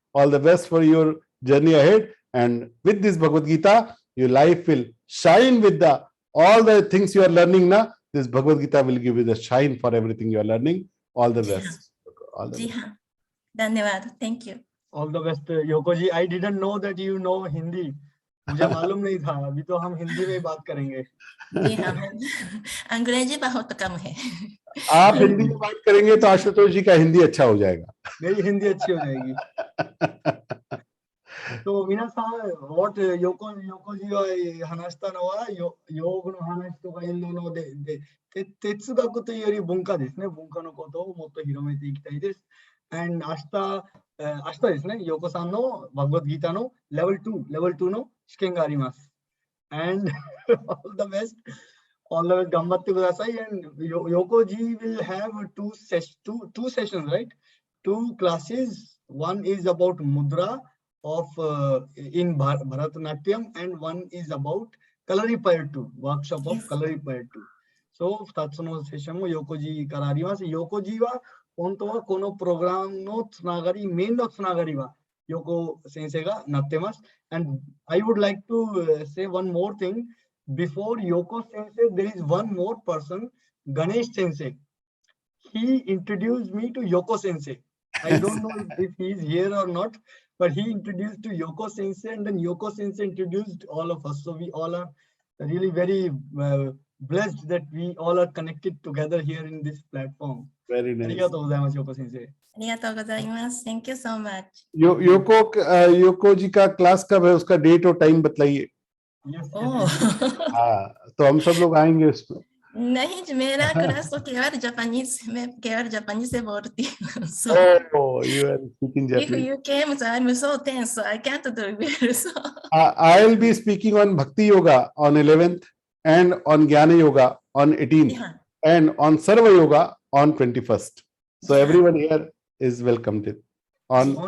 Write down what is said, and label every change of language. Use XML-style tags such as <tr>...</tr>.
<en>All the best for your journey ahead. And with this Bhagavad Gita, your life will shine with all the things you are learning now. This Bhagavad Gita will give you the shine for everything you are learning. All the best. All the best.</en> <hi>धन्यवाद,</hi> <en>Thank you. All the best, Yoko ji. I didn't know that you know Hindi.</en> <hi>मुझे मालूम नहीं था। अभी तो हम हिंदी में बात करेंगे। जी हाँ, अंग्रेजी बहुत कम है। आप हिंदी में बात करेंगे तो आशुतोष जी का हिंदी अच्छा हो जाएगा। मेरी हिंदी अच्छी हो जाएगी। तो</hi> <ja>मीना-san,</ja> <en>what</en> <ja>Yoko jiが話したのは、用語の話とかいうので、哲学というより文化ですね。文化のことをもっと広めていきたいです。</ja> <en>And</en> <ja>明日ですね、ヨコさんのバグワッドギーターのレベル2の試験があります。</ja> <en>And all the best</en> <ja>頑張ってください。</ja> <en>And Yoko ji will have two sessions, right? 2 classes. One is about mudra of in Bharatanatyam, and one is about Kalaripayattu, workshop of Kalaripayattu. So</en> <ja>2つのセッションもYoko jiからあります。Yoko jiは本当はこのプログラムのつながり、メインのつながりはYoko先生がなってます。</ja> <en>And I would like to say one more thing. Before Yoko sensei, there is one more person, Ganesh sensei. He introduced me to Yoko sensei. I don't know if he is here or not, but he introduced to Yoko sensei, and then Yoko sensei introduced all of us. So we all are really very blessed that we all are connected together here in this platform. Very nice.</en> <ja>ありがとうございます、Yoko sensei. ありがとうございます。</ja> <en>Thank you so much.</en> <hi>योको जी का class कब है, उसका date और time बताइए।</hi> <en>Yes, oh,</en> <hi>हाँ, तो हम सब लोग आएंगे उसमें। नहीं, मेरा क्लास तो केवल जापानीज से बोलती हूँ।</hi> <en>So Oh, you are speaking if Japanese. you came, so I'm so tense, so I can't do it. So I'll be speaking on Bhakti Yoga on 11th and on Jnana Yoga on 18th yeah. and on Sarva Yoga on 21st. So Yeah. everyone here is welcomed on</en>